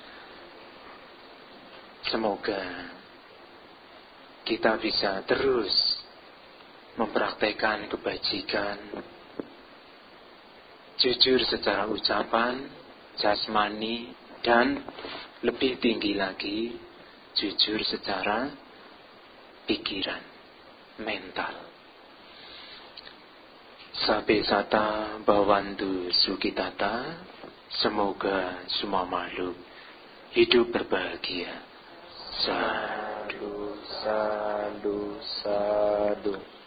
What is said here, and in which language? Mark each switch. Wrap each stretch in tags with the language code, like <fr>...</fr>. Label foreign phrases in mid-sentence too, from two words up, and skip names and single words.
<id>Semoga kita bisa terus mempraktekkan kebajikan, jujur secara ucapan, jasmani, dan lebih tinggi lagi jujur secara pikiran, mental.</id> <pi>Sabe sata bawantu sukitata,</pi> <id>semoga semua makhluk hidup berbahagia.</id> <pi>Sadu, sadu, sadu.</pi>